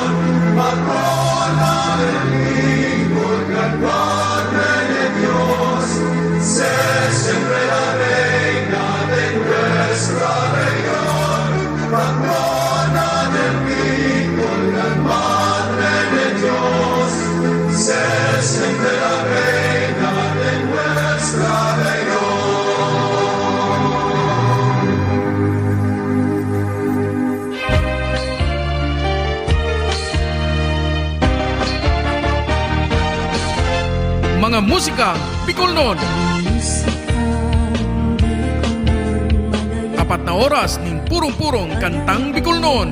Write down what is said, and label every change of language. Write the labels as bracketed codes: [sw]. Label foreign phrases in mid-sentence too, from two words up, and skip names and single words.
[es] Patrona del Hijo, gran Madre de Dios, sé siempre la reina de nuestra región. Patrona del Hijo, gran Madre de Dios, sé siempre la reina de nuestra región. [bik] Mga musika Bicolnon. Apat na oras ning purong-purong kantang Bicolnon.